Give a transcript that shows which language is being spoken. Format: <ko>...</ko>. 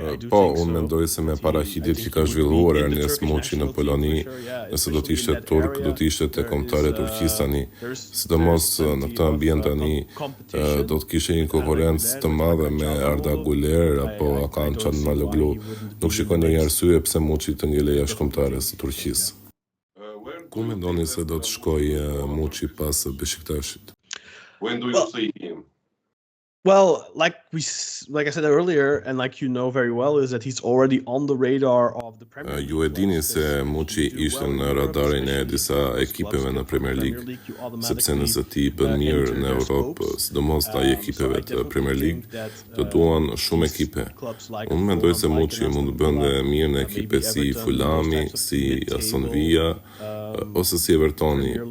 <sq>Po, unë mendoj se me paraqitjet që ka zhvilluar Ernest Muçi në Poloni, nëse do të ishte turk, do të ishte te kombëtarja e Turqisë tani. Sidomos në këtë ambient tani do të kishte një konkurrencë të madhe me Arda Güler apo Hakan Çalhanoğlu. Nuk shikoj ndonjë arsye pse Muçi të ngelej jashtë kombëtares së Turqisë. Ku mendoni se do të shkojë Muçi pas Beşiktaşit?</sq> <en>When do you see him? Well, like I said earlier, and like you know very well, is that he's already on the radar of the Premier League.</en> <sq>Ju e dini se Muçi ishte në radarin e disa ekipeve në Premier League, sepse nëse ti bën mirë në Europë, sidomos ndaj ekipeve të Premier League, të duan shumë ekipe. Unë mendoj se Muçi mund të bënte mirë në ekipe si Fulhami, si Aston Villa, ose si Evertoni.</sq>